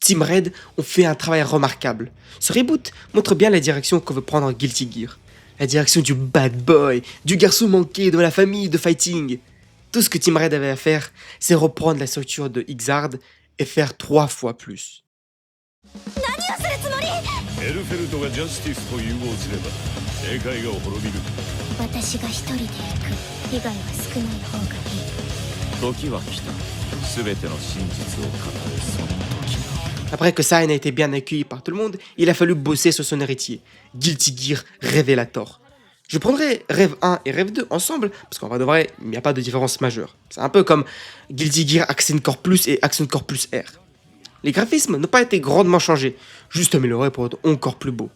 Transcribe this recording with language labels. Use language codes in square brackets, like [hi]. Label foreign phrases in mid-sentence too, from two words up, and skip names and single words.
[fr] Team Red ont fait un travail remarquable. Ce reboot montre bien la direction que veut prendre Guilty Gear. La direction du [en] bad boy, [fr] du garçon manqué de la famille de fighting. Tout ce que Team Red avait à faire, c'est reprendre la structure de Xrd et faire 3 fois plus. [ja] エルフェルトがジャスティスと融合すれば世界が滅びる。私が一人で行く。被害は少ない方がいい。時は来た。全ての真実を語るその時が。 [fr] Après que Sign a été bien accueilli par tout le monde, il a fallu bosser sur son héritier, Guilty Gear Revelator. Je prendrai Rev 1 et Rev 2 ensemble, parce qu'en vrai de vrai, il n'y a pas de différence majeure. C'est un peu comme Guilty Gear Accent Core Plus et Accent Core Plus R. Les graphismes n'ont pas été grandement changés, juste améliorés pour être encore plus beaux.